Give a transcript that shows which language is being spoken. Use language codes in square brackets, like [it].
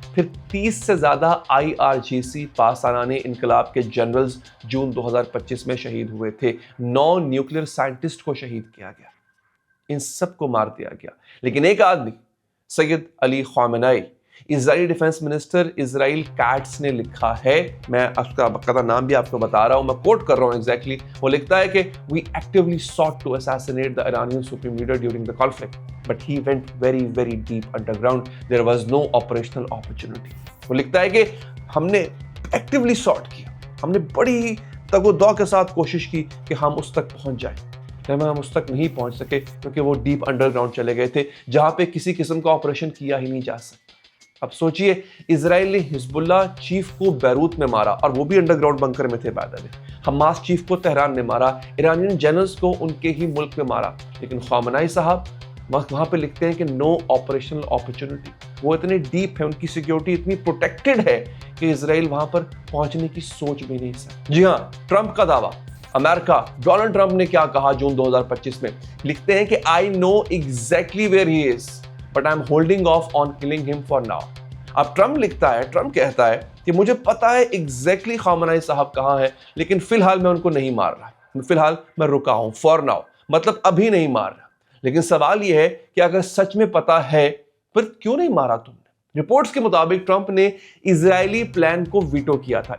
[ur] پھر 30 سے زیادہ IRGC پاسداران انقلاب کے جنرلز جون 2025 میں شہید ہوئے تھے. 9 نیوکلیر سائنٹسٹ کو شہید کیا گیا, ان سب کو مار دیا گیا. لیکن ایک آدمی, سید علی خامنائی, اسرائیلی ڈیفنس منسٹر اسرائیل کیٹس نے لکھا ہے, میں اس کا باقاعدہ نام بھی آپ کو بتا رہا ہوں, میں کوٹ کر رہا ہوں ایگزیکٹلی. وہ لکھتا ہے کہ [en] we actively sought to assassinate the Iranian supreme leader during the conflict, but he went very, very deep underground. There was no operational opportunity. [ur] وہ لکھتا ہے کہ ہم نے ایکٹیولی ساٹ کیا, ہم نے بڑی تگ و دو کے ساتھ کوشش کی کہ ہم اس تک پہنچ جائیں, لیکن ہم اس تک نہیں پہنچ سکے کیونکہ وہ ڈیپ انڈر گراؤنڈ چلے گئے تھے جہاں پہ کسی قسم کا آپریشن کیا ہی نہیں جا سکتا. اب سوچئے, اسرائیل نے حزب اللہ چیف کو بیروت میں مارا, اور وہ بھی انڈر گراؤنڈ بنکر میں تھے بعد میں. حماس چیف کو تہران میں مارا, ایرانین جنرلز کو ان کے ہی ملک میں مارا. لیکن خامنائی صاحب وہاں پہ لکھتے ہیں کہ [en] No operational opportunity. [ur] وہ اتنے ڈیپ ہے, ان کی سیکیورٹی اتنی پروٹیکٹڈ ہے کہ اسرائیل وہاں پر پہنچنے کی سوچ بھی نہیں سکتا. جی ہاں, ٹرمپ کا دعویٰ. امریکہ, ڈونلڈ ٹرمپ نے کیا کہا جون 2025 میں؟ لکھتے ہیں کہ [en] I know exactly where he is, but I'm holding off on killing him for now. [ur] اب ٹرمپ کہتا ہے کہ مجھے پتا ہے ایگزیکٹلی خامنائی صاحب کہاں ہیں, لیکن فی الحال میں ان کو نہیں مار رہا, فی الحال میں رکا ہوں, [en] for now, [ur] مطلب ابھی نہیں مار رہا. لیکن سوال یہ ہے کہ اگر سچ میں پتا ہے پھر کیوں نہیں مارا تم نے؟ رپورٹس کے مطابق ٹرمپ نے اسرائیلی پلان کو ویٹو کیا تھا.